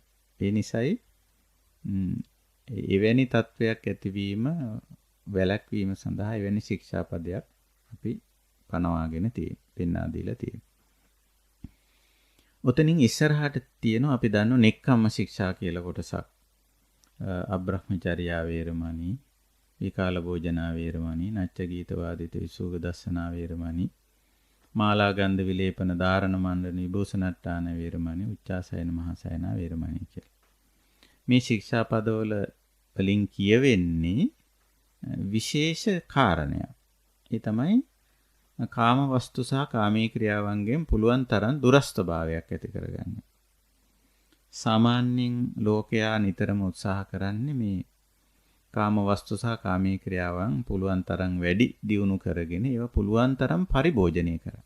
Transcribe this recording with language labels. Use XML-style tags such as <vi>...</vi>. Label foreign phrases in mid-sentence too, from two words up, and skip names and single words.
<si>ඒ නිසායි එවැනි තත්වයක් ඇතිවීම වැළැක්වීම සඳහා එවැනි ශික්ෂාපදයක් අපි පනවාගෙන තියෙනවා, පෙන්වා දීලා තියෙනවා. ඔතනින් ඉස්සරහට තියෙනවා අපි දන්නෝ නෙක්ඛම්ම ශික්ෂා කියලා කොටසක්.</si> <pi>අබ්‍රහ්මචර්යා වේරමණී, විකාල භෝජනා වේරමණී, නච්ච ගීත වාදිත විසුග දස්සනා වේරමණී, මාලා ගන්ධ විලේපන ධාරණ මණ්ඩන විභූෂණට්ටාන වේරමණී, උච්චාසයන මහසයනා වේරමණී කියලා.</pi> <si>මේ ශික්ෂා පදවල වලින් කියවෙන්නේ විශේෂ කාරණයක්. ඒ තමයි කාම වස්තු සහ කාමී ක්‍රියාවන්ගෙන් පුළුවන් තරම් දුරස්ථභාවයක් ඇති කරගන්න. සාමාන්‍යයෙන් ලෝකයා නිතරම උත්සාහ කරන්නේ මේ කාම වස්තු සහ කාමී ක්‍රියාවන් පුළුවන් තරම් වැඩි දියුණු කරගෙන ඒවා පුළුවන් තරම් පරිභෝජනය කරන්න.</si>